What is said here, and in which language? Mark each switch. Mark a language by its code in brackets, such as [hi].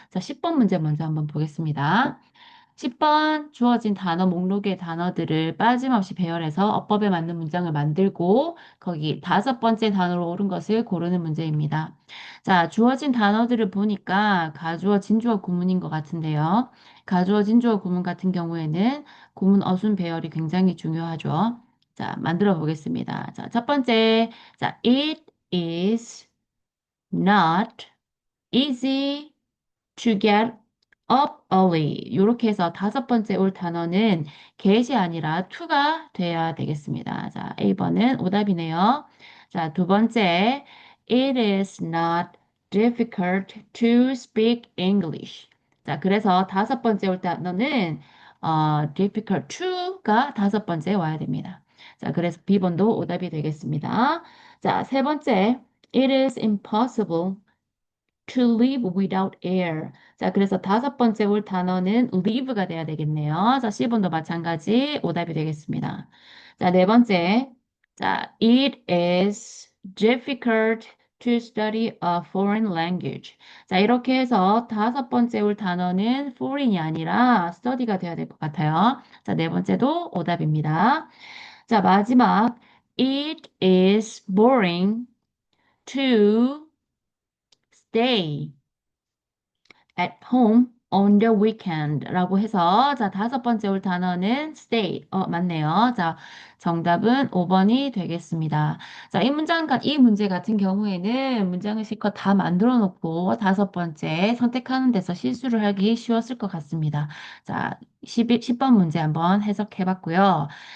[ko] 자, 10번 문제 먼저 한번 보겠습니다. 10번 주어진 단어 목록의 단어들을 빠짐없이 배열해서 어법에 맞는 문장을 만들고 거기 다섯 번째 단어로 옳은 것을 고르는 문제입니다. 자, 주어진 단어들을 보니까 가주어, 진주어 구문인 것 같은데요. 가주어, 진주어 구문 같은 경우에는 구문 어순 배열이 굉장히 중요하죠. 자, 만들어 보겠습니다. 자, 첫 번째, 자, [en] it is not easy to get up early. [ko] 이렇게 해서 다섯 번째 올 단어는 get이 아니라 to가 돼야 되겠습니다. 자, A번은 오답이네요. 자, 두 번째, [en] it is not difficult to speak English. [ko] 자, 그래서 다섯 번째 올 단어는 difficult to가 다섯 번째 와야 됩니다. 자, 그래서 B번도 오답이 되겠습니다. 자, 세 번째, [en] it is impossible to live without air. [ko] 자, 그래서 다섯 번째 올 단어는 live가 돼야 되겠네요. 자, C번도 마찬가지 오답이 되겠습니다. 자, 네 번째. [en] 자, it is difficult to study a foreign language. [ko] 자, 이렇게 해서 다섯 번째 올 단어는 foreign이 아니라 study가 돼야 될 것 같아요. 자, 네 번째도 오답입니다. 자, 마지막. [en] It is boring to stay at home on the weekend [ko] 라고 해서 자, 다섯 번째 올 단어는 [en] stay. [ko] 맞네요. 자, 정답은 5번이 되겠습니다. 자, 이 문제 같은 경우에는 문장을 실컷 다 만들어 놓고 다섯 번째 선택하는 데서 실수를 하기 쉬웠을 것 같습니다. 자, 10번 문제 한번 해석해 봤고요.